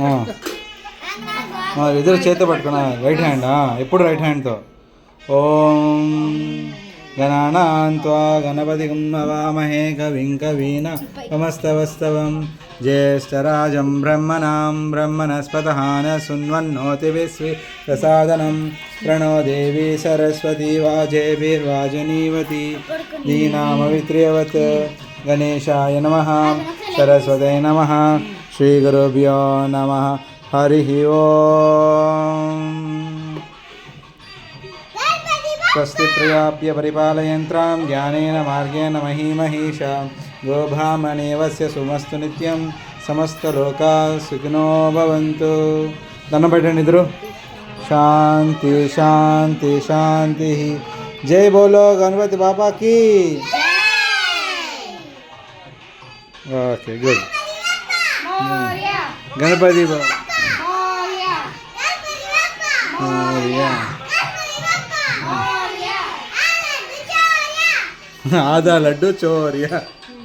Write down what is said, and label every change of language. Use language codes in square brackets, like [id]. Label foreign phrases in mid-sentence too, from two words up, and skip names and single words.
[te] ఇద్దరు చేతితో పట్టుకున్నా. [en] right hand, [te] ఎప్పుడు రైట్ హ్యాండ్తో. [sa] ఓం గణానాన్త్వా గణపతిం హవామహే కవిం కవీనాముపమస్తవస్తవం జ్యేష్ఠరాజం బ్రహ్మణాం బ్రహ్మణస్పతః శృण्वन्नोतिभिः प्रसादनं प्रणो देवी सरस्वती वाजेभिर्वाजनीवती दीनामवित्र्यवत् गणेशाय नमः सरस्वते नमः श्रीगुरुभ्यो नमः हरिः ओम् स्वस्ति प्रजाप्य परिपालयन्त्रां ज्ञानेन मार्गेण महीमहीषा गोभामनेवस्य सुमस्तु नित्यं समस्तलोकाः सुखिनो भवन्तु. [te] దండం పెట్టండి ఇద్దరు. శాంతి శాంతి శాంతి. [hi] जय बोलो गणपति बाबाकी. [en] okay good. [hi] గణపతి బాబా आधा लड्डू चोरिया.